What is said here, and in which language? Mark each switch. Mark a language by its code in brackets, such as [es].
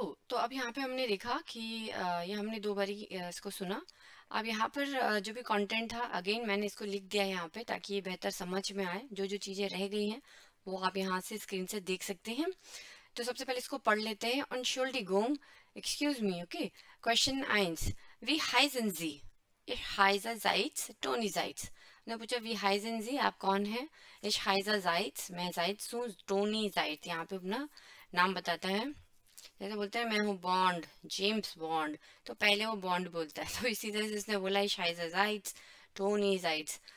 [hi] तो अब यहाँ पे हमने देखा कि ये हमने 2 बारी इसको सुना। अब यहाँ पर जो भी कंटेंट था अगेन मैंने इसको लिख दिया यहाँ पे ताकि ये बेहतर समझ में आए। जो जो चीज़ें रह गई हैं वो आप यहाँ से स्क्रीन से देख सकते हैं। तो सबसे पहले इसको पढ़ लेते हैं। [de] Entschuldigung, [en] excuse me, okay. Question 1. [de] Wie heißen Sie? Ich heiße Seitz, Toni Seitz। [hi] ने पूछा [de] wie heißen Sie, [hi] आप कौन हैं? [de] Ich heiße Seitz, [hi] मैं Seitz हूँ, Toni Seitz यहाँ पे अपना नाम बताता है। जैसे बोलते हैं मैं हूँ बॉन्ड, जेम्स बॉन्ड, तो पहले वो बॉन्ड बोलता है। तो इसी तरह से इसने बोला [de] Ich heiße Seitz, [hi] Toni Seitz।